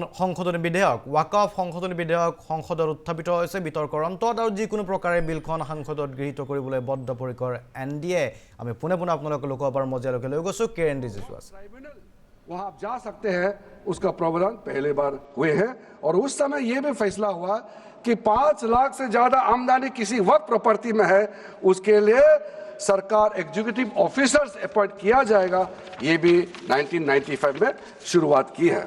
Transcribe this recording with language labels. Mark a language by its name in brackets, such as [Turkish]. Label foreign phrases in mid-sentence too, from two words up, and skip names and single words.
[Assamese] সংশোধনী বিধেয়ক ওয়াকফ সংশোধনী বিধেয়ক সংসদত উত্থাপিত হৈছে বিতৰ্কৰ অন্তত আৰু যিকোনো প্ৰকাৰে বিলখন সংসদত গৃহীত কৰিবলৈ বদ্ধপৰিকৰ এনডিএ আমি পুনে আপোনালোকক লোকসভাৰ মজিয়ালৈকে লৈ গৈছো কেএনডি জিজুৱাছ [Hindi] वहां आप जा सकते हैं। उसका प्रावधान पहले बार हुए हैं और उस समय यह भी फैसला हुआ कि 5 लाख से ज्यादा आमदनी किसी वक्त प्रॉपर्टी में है उसके लिए सरकार [English] executive officers [Hindi] अपॉइंट किया जाएगा। ये भी 1995 में शुरुआत की है।